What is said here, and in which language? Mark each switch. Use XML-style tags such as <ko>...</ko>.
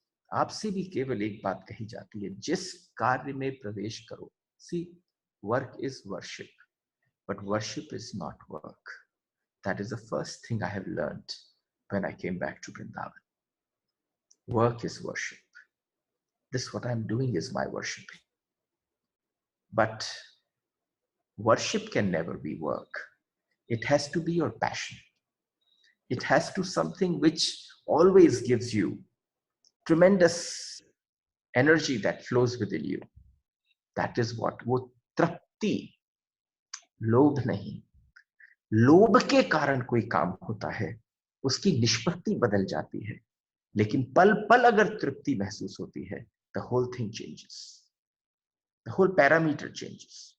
<hi>आपसे भी केवल एक बात कही जाती है, जिस कार्य में प्रवेश करो,</hi> <en>See, work is worship, but worship is not work. That is the first thing I have learned when I came back to Vrindavan. Work is worship. This what I am doing is my worshipping. But worship can never be work. It has to be your passion. It has to something which always gives you tremendous energy that flows within you. That is what,</en> <hi>वो तृप्ति, लोभ नहीं। लोभ के कारण कोई काम होता है, उसकी निष्पत्ति बदल जाती है, लेकिन पल पल अगर तृप्ति महसूस होती है,</hi> <en>the whole thing changes, the whole parameter changes।</en>